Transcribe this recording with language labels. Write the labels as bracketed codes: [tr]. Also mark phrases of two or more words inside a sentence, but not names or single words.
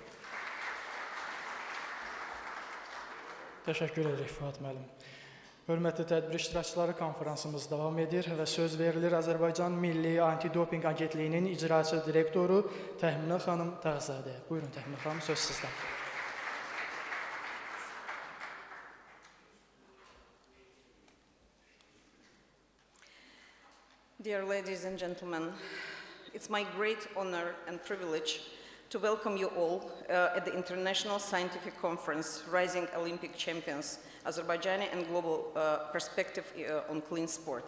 [az] Təşəkkür edirik Fuad müəllim. Hörmətli tədbir iştirakçıları, konferansımız davam edir və söz verilir Azərbaycan Milli Antidopinq Agentliyinin icraçı direktoru Təxminə xanım Tağzadəyə. Buyurun Təxminə xanım, söz sizdən. [en] Dear ladies and gentlemen, it's my great honor and privilege to welcome you all at the International Scientific Conference, Rising Olympic Champions, Azerbaijani and Global Perspective on Clean Sport.